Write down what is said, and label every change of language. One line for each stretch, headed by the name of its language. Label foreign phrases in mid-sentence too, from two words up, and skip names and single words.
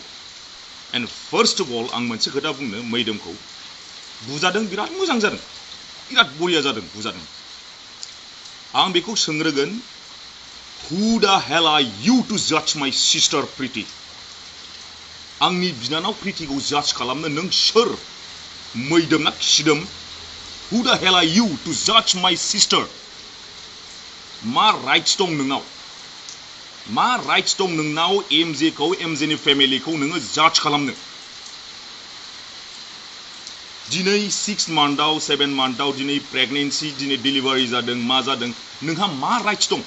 English: And first of all
Bodo: आं मोनसे खोथा बुंनो, मैदोमखौ बुजादों बिराद मोजां जादों, बिराद बरिया जादों बुजादों। आं बेखौ सोंग्रोगोन,
English: who the hell are you to judge my sister Preeti?
Bodo: आंनि बिनानाव प्रितिखौ जाज खालामनो नों सोर? मैदोम ना खिदोम?
English: Who the hell are you to judge my sister?
Bodo: मा राइट्स दं नोंनाव? मा राइट्स दं नोंनाव एमजेखौ एमजेनि फेमिलिखौ नोङो जाज खालामनो? दिनै 6 मान्थआव 7 मान्थआव दिनै प्रेगनेन्सि दिनै डिलिभारि जादों मा जादों, नोंहा मा राइट्स दं?